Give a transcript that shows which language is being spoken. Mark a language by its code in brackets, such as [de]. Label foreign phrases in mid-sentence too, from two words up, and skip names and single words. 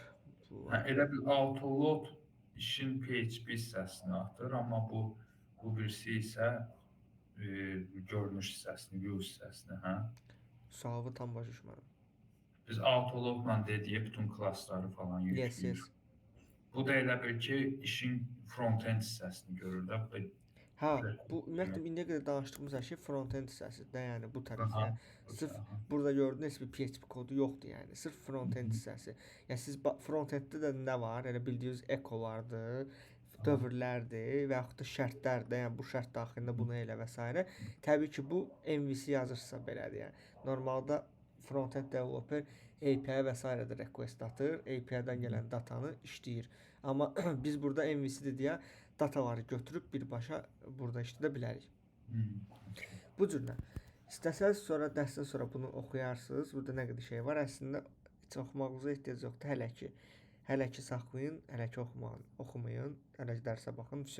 [az] Elə bir autoload işin PHP hissəsini atır, amma bu birisi isə görünüş hissəsini, view hissəsini, hə? Sualı tam başa düşmədim. Biz autoloadla dediyi bütün klassları falan yükləyir. [en] Yes. [az] Bu da elə bir ki, işin front-end hissəsini görür də. Bu da Hə, bu ümumiyyətlə indiyə qədər danışdığımız hər şey front-end hissəsidir. Yəni bu tərəf, yəni sırf burada gördüyünüz bir PHP kodu yoxdur, yəni sırf front-end hissəsi. Yəni siz front-enddə də nə var? Elə bildiyiniz ekolardır, dövrlərdir və yaxud da şərtlərdir. Yəni bu şərt daxilində bunu elə və s. Təbii ki, bu MVC yazırsa belədir. Yəni normalda [en] front-end developer API [az] və s. də request atır, API-dən gələn datanı işləyir. Amma biz burada MVC-dir deyə dataları götürüb birbaşa burada işlədə bilərik. Bu cürlə. İstəsəz sonra dərsdən sonra bunu oxuyarsınız. Burada nə qədər şey var. Əslində heç oxumağınıza ehtiyac yoxdur hələ ki. Hələ ki saxlayın, hələ ki oxumayın, hələ ki dərsə baxın, vəsə.